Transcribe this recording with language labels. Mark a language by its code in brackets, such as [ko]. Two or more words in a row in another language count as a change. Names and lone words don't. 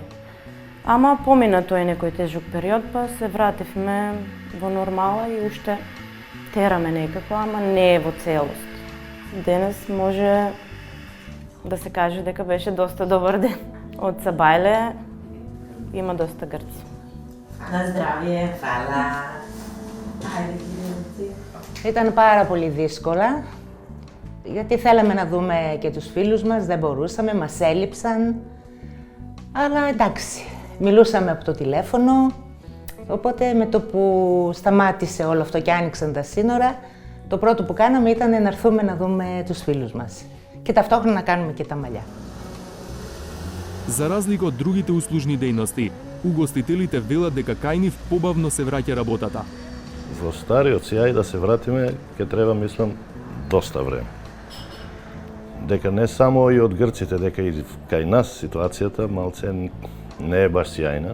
[mk] Ама помина тој некој тежок период, па се вративме во нормала и уште тераме некако, ама не е во целост. Денес може да се каже дека беше доста добар ден. Од Сабајле има доста грци. Να здравие, φάλα. [el] Ήταν πάρα πολύ δύσκολα, γιατί θέλαμε να δούμε και τους φίλους μας, δεν μπορούσαμε, μας έλειψαν. Αλλά εντάξει, μιλούσαμε από το τηλέφωνο, οπότε με το που σταμάτησε όλο αυτό και άνοιξαν τα σύνορα, το πρώτο που κάναμε ήταν να έρθουμε να δούμε τους φίλους μας και ταυτόχρονα να κάνουμε και τα μαλλιά. [mk] За разлика од другите услужни дејности, угостителите велат дека кај нив побавно се враќа работата. Во стариот сјај да се вратиме, ќе треба, мислам, доста време. Дека не само и од грците, дека и кај нас ситуацијата малце не е баш сјајна.